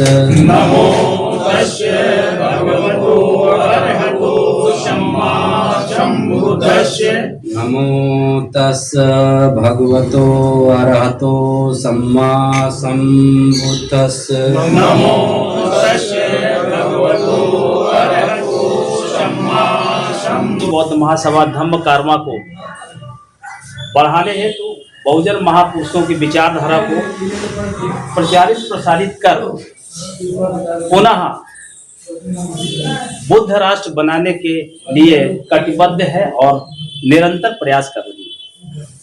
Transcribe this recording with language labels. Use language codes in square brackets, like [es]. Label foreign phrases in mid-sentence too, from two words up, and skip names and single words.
[pi] नमो तस्से भगवतो अरहतो सम्मा सम्बुद्धस्से नमो तस् भगवतो अरहतो सम्मा सम्बुद्धस्स नमो तस्से भगवतो अरहतो सम्मा सम्बुद्धस्से। [hi] बौद्ध महासभा धम्म कारमा को बढ़ाने हेतु बहुजन महापुरुषों की विचारधारा को प्रचारित प्रसारित कर पुनः बुद्ध राष्ट्र बनाने के लिए कटिबद्ध है और निरंतर प्रयास कर रही है।